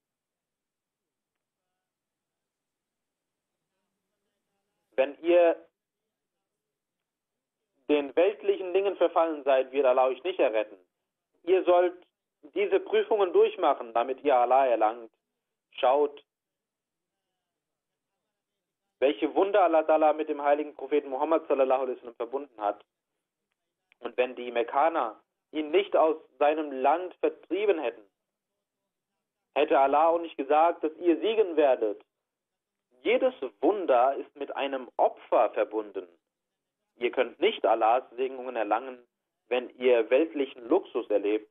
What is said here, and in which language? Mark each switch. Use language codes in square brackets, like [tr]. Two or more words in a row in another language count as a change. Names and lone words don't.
[de] Wenn ihr den weltlichen Dingen verfallen seid, wird Allah euch nicht erretten. Ihr sollt diese Prüfungen durchmachen, damit ihr Allah erlangt. Schaut, welche Wunder Allah Ta'ala mit dem heiligen Propheten Muhammad [ar] صلى الله عليه وسلم [de] verbunden hat. Und wenn die Mekkaner ihn nicht aus seinem Land vertrieben hätten, hätte Allah auch nicht gesagt, dass ihr siegen werdet. Jedes Wunder ist mit einem Opfer verbunden. Ihr könnt nicht Allahs Segnungen erlangen, wenn ihr weltlichen Luxus erlebt.